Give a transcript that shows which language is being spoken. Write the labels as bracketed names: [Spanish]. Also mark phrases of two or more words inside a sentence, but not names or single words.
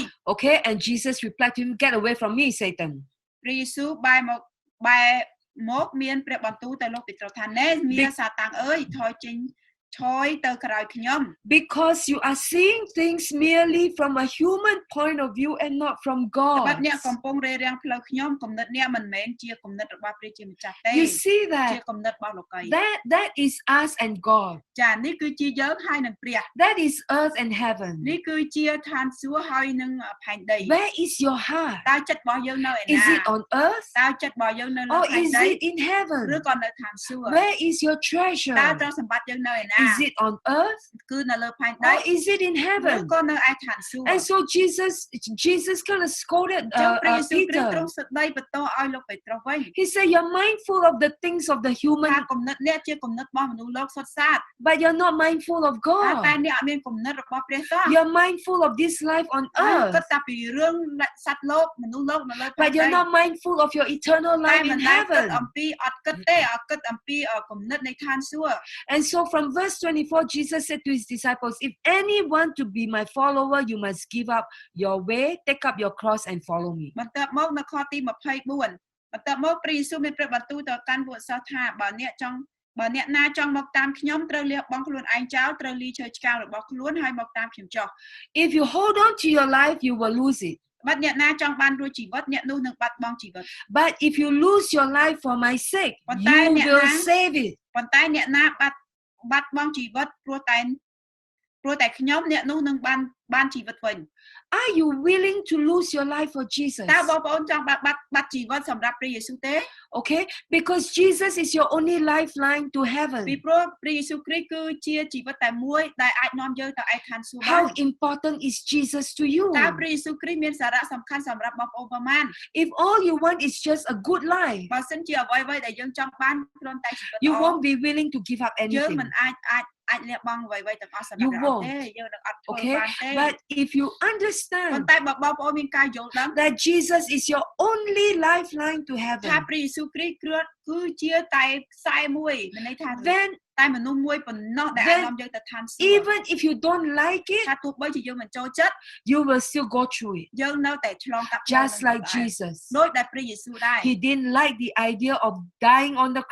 [English] Okay, and Jesus replied to him, get away from me, Satan. [Khmer] ព្រះយេស៊ូវបែរមកមានព្រះបន្ទូលទៅលោកពេត្រុសថាណែមានសាតាំងអើយថយចេញឆយទៅក្រោយខ្ញុំ [English] Because you are seeing things merely from a human point of view and not from [Khmer] តែ [English] God. [Khmer] អ្នកកំពុងរារាំងផ្លូវខ្ញុំគំនិតអ្នកមិនមែនជាគំនិតរបស់ព្រះជាម្ចាស់ទេ [English] You see [Khmer] ជា [English] that? [Khmer] គំនិតរបស់លោកី [English] That is us and God. [Khmer] ចានេះគឺជាយើងហើយនឹងព្រះ [English] That is earth and heaven. [Khmer] នេះគឺជាឋានសួគ៌ហើយនឹងផែនដី [English] Where is your heart? [Khmer] តើចិត្តរបស់យើងនៅឯ [English] Is [Khmer] ណា [English] it on earth [Khmer] តើចិត្តរបស់យើងនៅលើ [English] or [Khmer] ផែន [English] is [Khmer] ដី [English] it in heaven? [Khmer] ឬក៏នៅឋានសួគ៌ [English] Where is your [Khmer] តើ [English] treasure? [Khmer] ទ្រព្យសម្បត្តិយើងនៅឯណា [English] Is it on earth [Khmer] គឺនៅលើផែនដី [English] or is it in [Khmer] ឬ [English] heaven? [Khmer] ក៏នៅឯឋានសួគ៌ [English] And so Jesus kind of scolded [Khmer] ចឹងព្រះយេស៊ូវគ្រីស្ទទ្រ [English] Peter. [Khmer] ង់ស្ដីបន្ទោសឲ្យលោកពេត្រុសវិញ [English] He said, you're mindful of the things of the [Khmer] ថា [English] human, [Khmer] គំនិតអ្នកជាគំនិតរបស់មនុស្សលោកសុទ្ធសាធ [English] but you're not mindful of [Khmer] តែ [English] God. [Khmer] អ្នកអត់មានគំនិតរបស់ព្រះសោះ [English] You're mindful of this life on [Khmer] ហើយគិ [English] earth, [Khmer] តតែពីរឿងសត្វលោកមនុស្សលោកនៅលើផែ [English] but [Khmer] នដី [English] you're not mindful of your eternal [Khmer] តែ [English] life [Khmer] មិន [English] in [Khmer] ដែលគិត [English] heaven. [Khmer] អំពីអត់គិតទេអត់គិតអំពីគំនិតនៃឋានសួគ៌ [English] And so from verse 24, Jesus said to his disciples, if anyone to be my follower, you must give up your way, take up your cross and follow me. [Khmer] បន្ទាប់មកនៅខទី24បន្ទាប់មកព្រះយេស៊ូវមានព្រះបន្ទូលទៅកាន់ពួកសិស្សថាបើអ្នកណាចង់មកតាមខ្ញុំត្រូវលះបង់ខ្លួនឯងចោលត្រូវលីឈើឆ្កាងរបស់ខ្លួនហើយមកតាមខ្ញុំចុះ [English] If you hold on to your life, you will lose it. [Khmer] បាត់អ្នកណាចង់បានរស់ជីវិតអ្នកនោះនឹងបាត់បង់ជីវិត [English] But if you lose your life for my sake, you will save it. [Khmer] ប៉ុន្តែអ្នកណាបាត់បង់ជីវិតព្រោះតែខ្ញុំអ្នកនោះនឹងបានជីវិតវិញ [English] Are you willing to lose your life for Jesus? [Khmer] តើបងប្អូនចង់បាត់ជីវិតសម្រាប់ព្រះយេស៊ូវទេ [English] Okay, because Jesus is your only lifeline to [Khmer] ពី [English] heaven. [Khmer] ព្រោះព្រះយេស៊ូវគ្រីស្ទគឺជាជីវិតតែមួយដែលអាចនាំយើងទៅឯឋានសួគ៌បាន [English] How important is Jesus to you? [Khmer] តើព្រះយេស៊ូវគ្រីស្ទមានសារៈសំខាន់សម្រាប់បងប្អូនប៉ុន្មាន [English] If all you want is just a good life, [Khmer] បើសិនជាអ្វីៗដែលយើងចង់បានគ្រាន់តែជីវិត [English] you [Khmer] ល្អ [English] won't be willing to give up [Khmer] យើង [English] anything. [Khmer] មិនអាចលះបង់អ្វីៗទាំងអស់សម្រាប់ [English] You [Khmer] ព្រះ [English] won't. [Khmer] ទេយើងនឹងអត់ធ្វើ [English] Okay, [Khmer] បានទេ [English] but if you [Khmer] ប៉ុ [English] understand [Khmer] ន្តែបើបងប្អូនមានការយល់ដឹង [English] that Jesus is your only lifeline to [Khmer] ថា [English] heaven, [Khmer] ព្រះយេស៊ូវគ្រីស្ទគឺជាតែខ្សែមួយមានន័យថា [English] then [Khmer] តែមនុស្សមួយប៉ុណ្ណោះដែលអាចនាំយើងទៅឋានសួគ៌ [English] even if you don't like it, [Khmer] ថាទោះបីជាយើងមិនចូលចិត្ត [English] you will still go through it. [Khmer] យើងនៅតែឆ្លងកាត់ [English] Just like Jesus. [Khmer] ដូចដែលព្រះយេស៊ូវដែរ [English] He didn't like the idea of dying on the